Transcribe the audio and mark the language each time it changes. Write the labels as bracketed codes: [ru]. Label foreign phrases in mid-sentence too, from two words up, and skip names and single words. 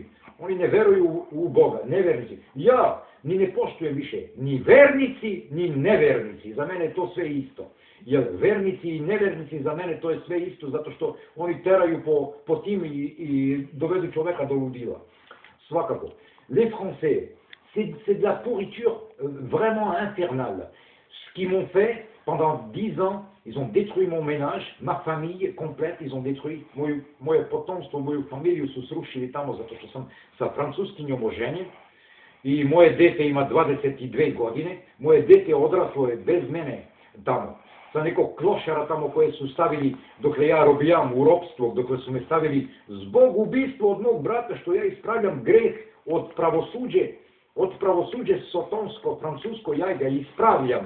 [sr] Oni ne veruju u Boga, nevernici. Ja ni ne poštujem više ni vernici, ni nevernici. Za mene je to sve isto. Jer vernici i nevernici za mene to je sve isto, zato što oni teraju po tim i dovedu čoveka do ludila. Svakako. [fr] Les Français, c'est de la pourriture vraiment infernale. Ce qu'ils m'ont fait pendant 10 ans, ils ont détruit mon ménage, ma famille complète, ils ont détruit moje [sr] potomstvo, moju familiju su srušili tamo zato što sam sa francuskinjom oženjen i moje dete ima 22 godine, moje dete odraslo je bez mene tamo, sa nekog klošara tamo koje su stavili dokle ja robijam u ropstvo, dokle su me stavili zbog ubistva od mog brata što ja ispravljam greh od pravosuđe sotonsko, francusko, ja ga ispravljam.